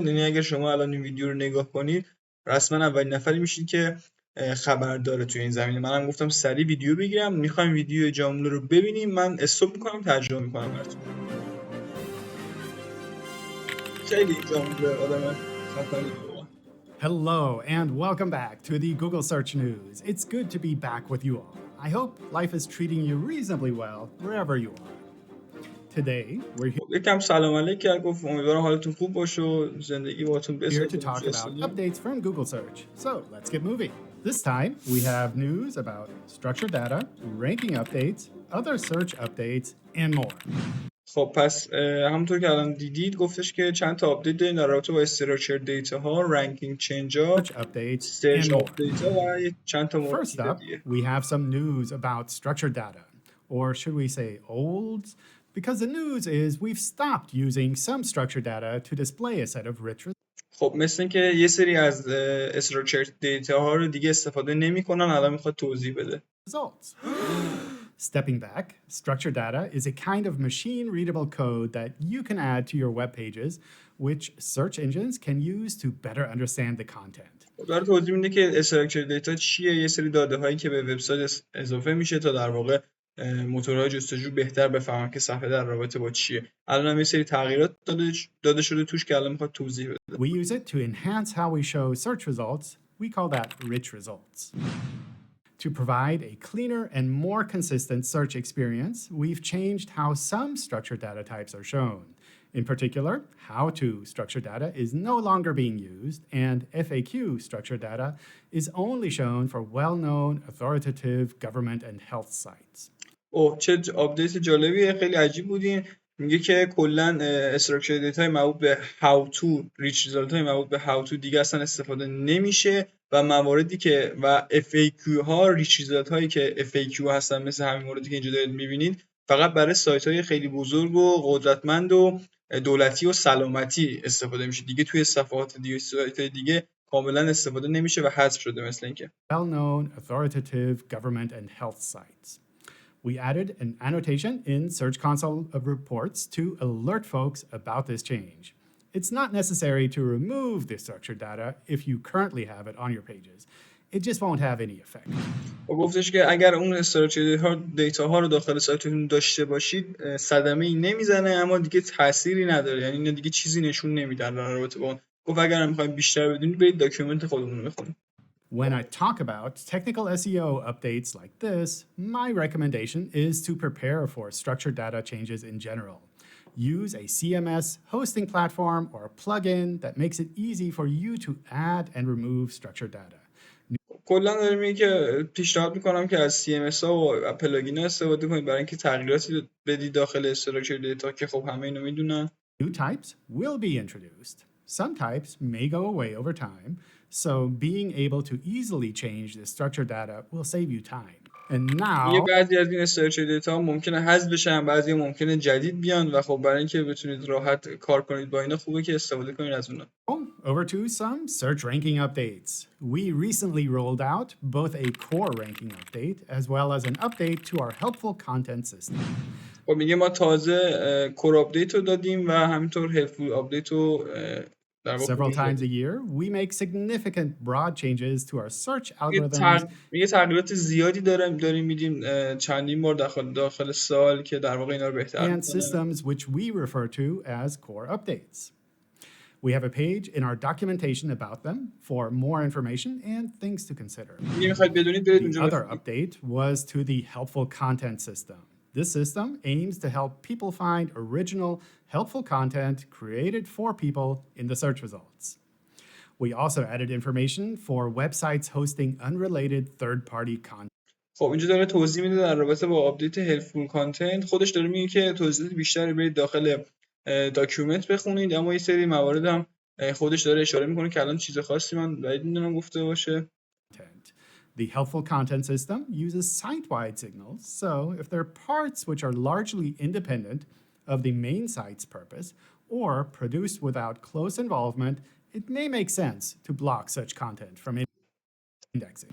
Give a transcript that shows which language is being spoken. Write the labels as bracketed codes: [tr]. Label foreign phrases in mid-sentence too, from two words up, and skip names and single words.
[fa] یعنی اگر شما الان این ویدیو رو نگاه کنید رسما اولین نفری میشید که خبر داره توی این زمینه. منم گفتم سریع ویدیو بگیرم، میخوایم ویدیو جامعه رو ببینیم. من استاپ میکنم، ترجمه میکنم براتون. خیلی جامعه آدم خفنی واقعا. [en] Hello and welcome back to the Google Search News. It's good to be back with you all. I hope life is treating you reasonably well wherever you are. Today, we're [fa] یکم سلام علیک کرد، گفت امیدوارم حالتون خوب باشه و زندگی باهاتون [en] here to [fa] بسازه. [en] talk about updates from Google Search. So let's get moving. This time, we have news about structured data, ranking updates, other search updates, and more. [fa] خب پس همونطور که الان دیدید گفتش که چند تا آپدیت داریم در رابطه با [en] structured data [fa] ها، [en] ranking change [fa] ها، [en] Search updates, [fa] سرچ [en] and more. [fa] آپدیت ها و چند تا مورد [en] First up, [fa] دیگه. [en] we have some news about structured data, or should we say old? Because the news is we've stopped using some structured data to display a set of rich [fa] خب مثل این که یه سری از [en] structured data [fa] ها رو دیگه استفاده نمی‌کنن، الان میخواد توضیح بده. [en] results. Stepping back, structured data is a kind of machine-readable code that you can add to your web pages, which search engines can use to better understand the content. [fa] داره توضیح میده که [en] structured data [fa] چیه. یه سری داده هایی که به وبسایت اضافه میشه تا در واقع موتورهای جستجو بهتر بفهمن که صفحه در رابطه با چیه. الان هم یه سری تغییرات داده شده توش که الان میخواد توضیح بده. [en] We use it to enhance how we show search results. We call that rich results. To provide a cleaner and more consistent search experience, we've changed how some structured data types are shown. In particular, how-to structured data is no longer being used, and FAQ structured data is only shown for well-known authoritative government and health sites. [fa] چه آپدیت جالبیه، خیلی عجیب بودین. میگه که کلا [en] structured data [fa] های مربوط به [en] how to rich result [fa] های مربوط به [en] how to [fa] دیگه اصلا استفاده نمیشه و مواردی که و FAQ ها [en] rich result [fa] هایی که FAQ هستن مثل همین موردی که اینجا دارید میبینید فقط برای سایت های خیلی بزرگ و قدرتمند و دولتی و سلامتی استفاده میشه. دیگه توی صفحات دیگه سایت های دیگه کاملا استفاده نمیشه و حذف شده مثل اینکه. [en] Well-known authoritative government and health sites. We added an annotation in Search Console of reports to alert folks about this change. It's not necessary to remove the structured data if you currently have it on your pages. It just won't have any effect. [fa] و گفتش که اگر اون [en] structured data [fa] ها رو داخل سایتتون داشته باشید صدمه‌ای نمیزنه، اما دیگه تأثیری نداره. یعنی اینا دیگه چیزی نشون نمیدن در رابطه با اون. گفت اگر هم می‌خواید بیشتر بدونید برید داکیومنت خودمون رو بخونید. [en] When I talk about technical SEO updates like this, my recommendation is to prepare for structured data changes in general. Use a CMS hosting platform or a plugin that makes it easy for you to add and remove structured data. [fa] کلا داریم میگه که پیشنهاد میکنم که از CMS ها و پلاگین ها استفاده کنید برای اینکه تغییراتی بدید داخل [en] structured data [fa] که خب همه اینو میدونن. [en] New types will be introduced. Some types may go away over time, so being able to easily change the structured data will save you time. And now [fa] بعضی از این [en] structured data [fa] ها ممکنه حذف بشن، بعضی ممکنه جدید بیان و خب برای اینکه بتونید راحت کار کنید با اینا خوبه که استفاده کنید از اونها. [en] over to some search ranking updates. We recently rolled out both a core ranking update as well as an update to our helpful content system. [fa] خب میگه ما تازه [en] core update [fa] رو دادیم و همینطور [en] helpful update [fa] رو [en] Several times a year, we make significant broad changes to our search algorithms. [fa] میگه تغییرات زیادی داریم میدیم چندین بار داخل سال که در واقع اینا رو بهتر [en] and systems which we refer to as core updates. We have a page in our documentation about them for more information and things to consider. The other update was to the helpful content system. This system aims to help people find original, helpful content created for people in the search results. We also added information for websites hosting unrelated third-party content. [fa] خب اینجا داره توضیح میده در رابطه با [en] update helpful content. [fa] خودش داره میگه که توضیحات بیشتری برید داخل داکیومنت بخونید، اما یه سری موارد هم خودش داره اشاره میکنه که الان چیز خاصی من بعید میدونم گفته باشه. [en] The helpful content system uses site-wide signals, so if there are parts which are largely independent of the main site's purpose, or produced without close involvement, it may make sense to block such content from indexing.